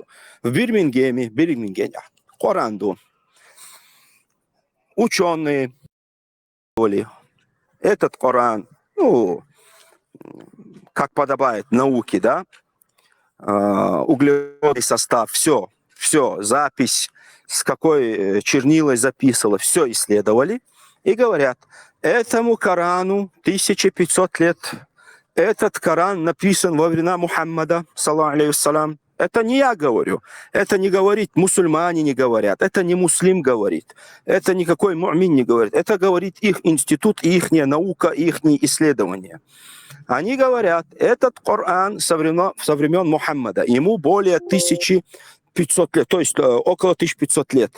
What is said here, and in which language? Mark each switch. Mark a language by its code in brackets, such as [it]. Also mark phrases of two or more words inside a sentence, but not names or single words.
[ru] В Бирмингеме, Коранду, ученые, этот Коран, ну, как подобает науке, да, углеродный состав, все, запись, с какой чернилой записывала, все исследовали. И говорят, Этому Корану 1500 лет. Этот Коран написан во времена Мухаммада, [ar] صلى الله عليه وسلم. [ru] Это не я говорю. Это не говорит, мусульмане не говорят. Это не муслим говорит. Это никакой му'мин не говорит. Это говорит их институт, их наука, их исследования. Они говорят, этот Коран со времен Мухаммада, ему более 1500 лет, то есть около 1500 лет.